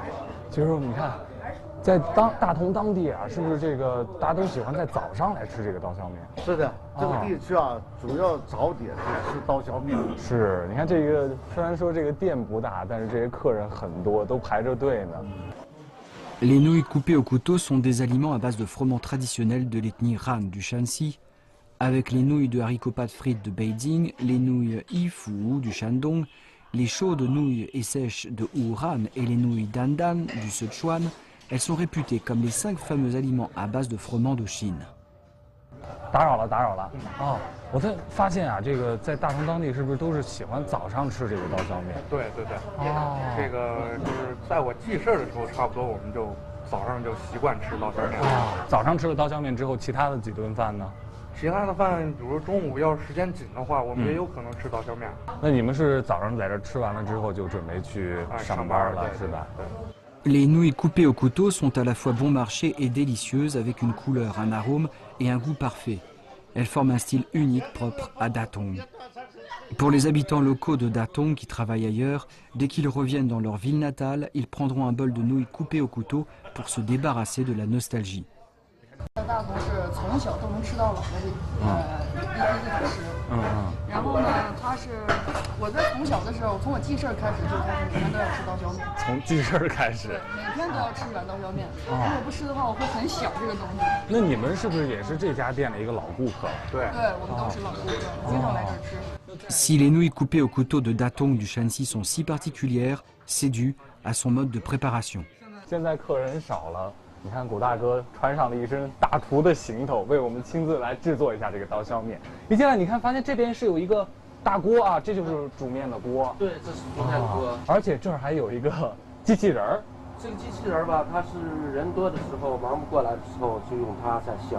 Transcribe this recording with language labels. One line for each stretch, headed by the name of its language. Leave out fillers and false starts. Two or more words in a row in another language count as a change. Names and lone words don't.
Chinese: 其实你看，在大同当地啊，是不是这个大家都喜欢在早上来吃这个刀削面？是的，这个地区啊，主要早点是吃刀削面。是，你看这个虽然说这个店不大，但是这些客人很多，都排着队呢。
French: Les nouilles coupées au couteau sont des aliments à base de froment traditionnel de l'ethnie Han du Shanxi, avec les nouilles de haricots pâte frites de Beijing, les nouilles Yifu du Shandong, les chaudes nouilles et sèches de Wuhan et les nouilles Dandan du Sichuan. Elles sont réputées comme les 5 fameux aliments à base de froment de Chine.
Chinese: 打扰了，打扰了。哦，我发现啊，这个在大同当地是不是都是喜欢早上吃这个刀削面？对对对。哦，这个就是在我记事儿的时候，差不多我们就早上就习惯吃刀削面。啊，早上吃了刀削面之后，其他的几顿饭呢？其他的饭，比如中午要是时间紧的话，我们也有可能吃刀削面。那你们是早上在这吃完了之后就准备去上班了，是吧？
French: Les nouilles coupées au couteau sont à la fois bon marché et délicieuses avec une couleur, un arôme et un goût parfait. Elles forment un style unique propre à Datong. Pour les habitants locaux de Datong qui travaillent ailleurs, dès qu'ils reviennent dans leur ville natale, ils prendront un bol de nouilles coupées au couteau pour se débarrasser de la nostalgie.
Chinese: 大同是从小都能吃到老的一个主食。然后呢，它是我在从小的时候，从我记事儿开始就开始每天都要吃刀削面。从记事儿开始。对，每天都要吃一碗刀削面。如果不吃的话，我会很想这个东西。那你们是不是也是这家店的一个老顾客？对，对，我们都是老顾客，经常来这儿吃。
French: Si les nouilles coupées au couteau de Datong du Shanxi sont si particulières, c'est dû à son mode de préparation.
Chinese: 现在客人少了。你看，古大哥穿上了一身大厨的行头，为我们亲自来制作一下这个刀削面。一进来，你看，发现这边是有一个大锅啊，这就是煮面的锅。对，这是煮面锅。而且这儿还有一个机器人儿。这个机器人吧，它是人多的时候忙不过来的时候，就用它在削。